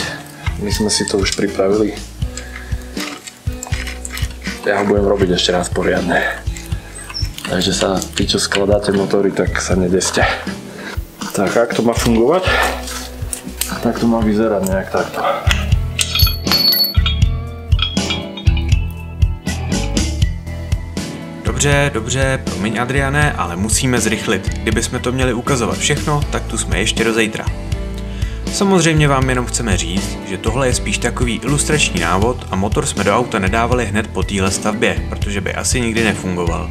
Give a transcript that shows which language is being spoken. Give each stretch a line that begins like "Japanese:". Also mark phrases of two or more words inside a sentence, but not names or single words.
Slovak: My sme si to už pripravili. Ja ho budem robiť ešte raz poriadne. Takže sa, tí, čo skladáte motory, tak sa nedeste. Tak, ak to má fungovať, tak to má vyzerať nejak takto.
Czech: Dobře, promiň Adriane, ale musíme zrychlit. Kdybychom to měli ukazovat všechno, tak tu jsme ještě do zítra. Samozřejmě vám jenom chceme říct, že tohle je spíš takový ilustrační návod a motor jsme do auta nedávali hned po téhle stavbě, protože by asi nikdy nefungoval.